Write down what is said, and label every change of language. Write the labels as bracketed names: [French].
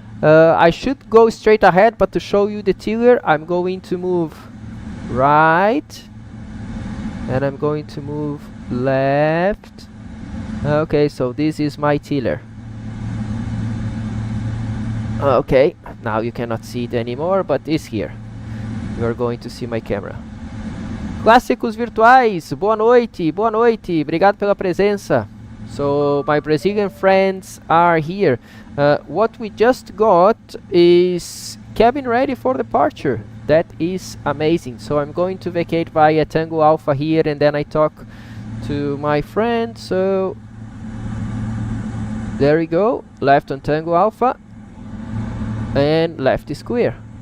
[English] I should go straight ahead, but to show you the tiller, I'm going to move right, and I'm going to move left. Okay, so this is my tiller. Okay, now you cannot see it anymore, but it's here. You are going to see my camera. [Portuguese] Clássicos virtuais, boa noite, boa noite, obrigado pela presença. [English] So my Brazilian friends are here. What we just got is cabin ready for departure. That is amazing. So I'm going to vacate via Tango Alpha here, and then I talk to my friend. So there we go, left on Tango Alpha, and left is clear.